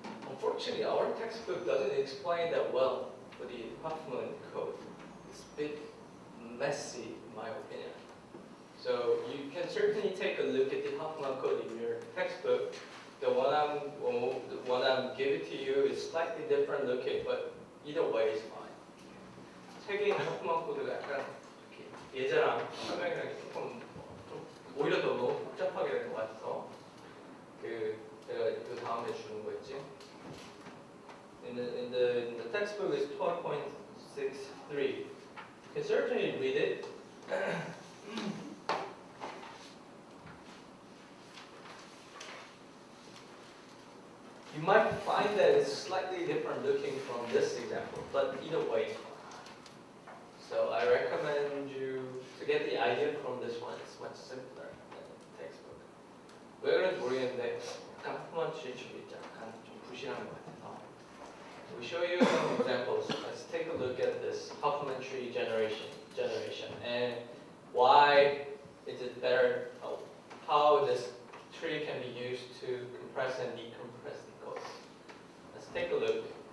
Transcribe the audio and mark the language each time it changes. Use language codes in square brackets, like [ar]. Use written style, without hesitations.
[en] Unfortunately, our textbook doesn't explain that well for the Huffman code. It's a bit messy, in my opinion. So you can certainly take a look at the Huffman code in your textbook. The one I'm giving to you is slightly different looking, but either way is fine. [ko] 책에 있는 Huffman 코드가 약간 예제랑 설명이랑 조금 오히려 더 너무 복잡하게 된 것 같아서 제가 그 다음에 주는 거 있지? In [en] in the textbook is 12.63. You can certainly read it. You might find that it's slightly different looking from this example, but either way. So I recommend you to get the idea from this one. It's much simpler than the textbook. [ko] 왜 그런지 모르겠는데 약간 Huffman Code 약간 좀 부실한 것 같아서. [en] We show you some examples. Let's take a look at this Huffman tree generation and why is it better, how this tree can be used to compress and decompress the code. Let's take a look.